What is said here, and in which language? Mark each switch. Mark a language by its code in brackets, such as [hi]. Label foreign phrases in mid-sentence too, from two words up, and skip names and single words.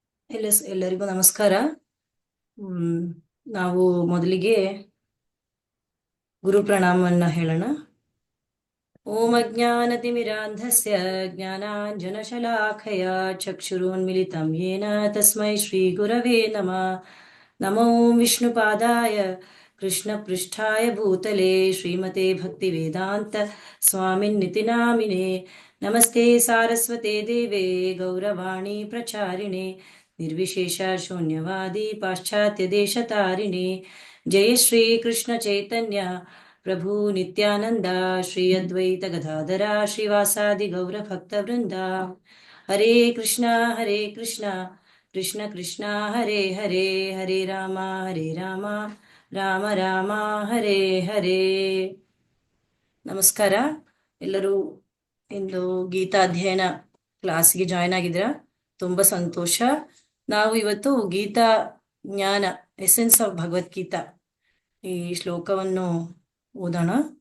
[kn] ಎಲ್ಲರಿಗೂ ನಮಸ್ಕಾರ. ನಾವು ಮೊದಲಿಗೆ ಗುರು ಪ್ರಣಾಮವನ್ನ ಹೇಳೋಣ. [sa] ओं अज्ञानतिमिरान्धस्य ज्ञानाञ्जनशलाखय चक्षुरुन्मिलितं येन तस्मै श्री गुरवे नमः. नमो विष्णुपादाय कृष्णपृष्ठाय भूतले श्रीमते भक्तिवेदान्त स्वामिन्निति नामिने. नमस्ते सारस्वते देवे गौरवाणि प्रचारिणे निर्विशेष शून्यवादि पाश्चात्य देशतारिणे. जय श्री कृष्ण चैतन्य प्रभु नित्यानन्द श्री अद्वैत गदाधर श्रीवासादि गौर भक्त वृन्द. हरे कृष्ण कृष्ण कृष्ण हरे हरे, हरे राम राम राम हरे हरे. [kn] ನಮಸ್ಕಾರ. ಎಲ್ಲರೂ ಇಂದು ಗೀತಾ ಅಧ್ಯಯನ ಕ್ಲಾಸ್ಗೆ ಜಾಯ್ನ್ ಆಗಿದ್ರ ತುಂಬಾ ಸಂತೋಷ. ನಾವು ಇವತ್ತು ಗೀತಾ ಜ್ಞಾನ [en] essence of [kn] ಭಗವದ್ಗೀತಾ ಈ ಶ್ಲೋಕವನ್ನು ಓದೋಣ.